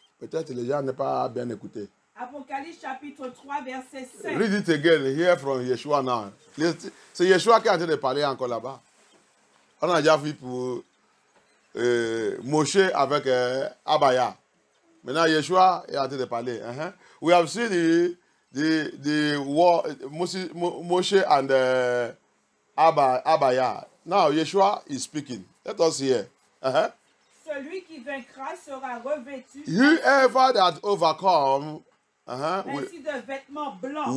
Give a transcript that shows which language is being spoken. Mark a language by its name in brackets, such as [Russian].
[French] Peut-être les gens n'ont pas bien écouté. Apocalypse chapitre 3, verset 5. [English] Read it again. Hear from Yeshua now. [French] C'est Yeshua qui est en train de parler encore là-bas. On a déjà vu pour Moshe avec Abaya. Maintenant, Yeshua est en train de parler. Uh-huh. [English] We have seen the war, Moshe and Abaya. Now, Yeshua is speaking. Let us hear. Uh-huh. [French] Celui qui vaincra sera revêtu [English] Whoever that overcome [French] ainsi de vêtements blancs.